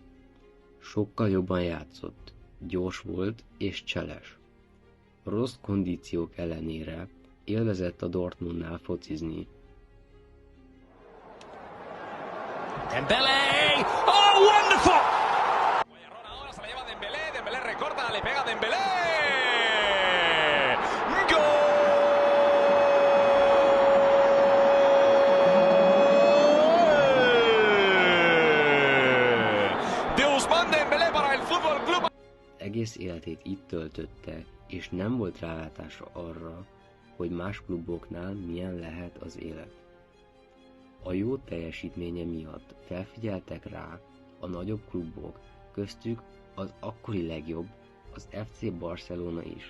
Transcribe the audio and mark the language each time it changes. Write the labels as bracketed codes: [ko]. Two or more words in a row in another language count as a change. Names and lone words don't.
[hu] Sokkal jobban játszott, gyors volt és cseles. A rossz kondíciók ellenére élvezett a Dortmundnál focizni. Dembélé! [en] Oh, wonderful! [es] Ahora se la lleva Dembélé, Dembélé recorta, le pega Dembélé! ¡Gol! De Ousmane Dembélé para el Fútbol Club. [hu] Egész életét itt töltötte, és nem volt rálátása arra, hogy más kluboknál milyen lehet az élet. A jó teljesítménye miatt felfigyeltek rá a nagyobb klubok, köztük az akkori legjobb, az FC Barcelona is.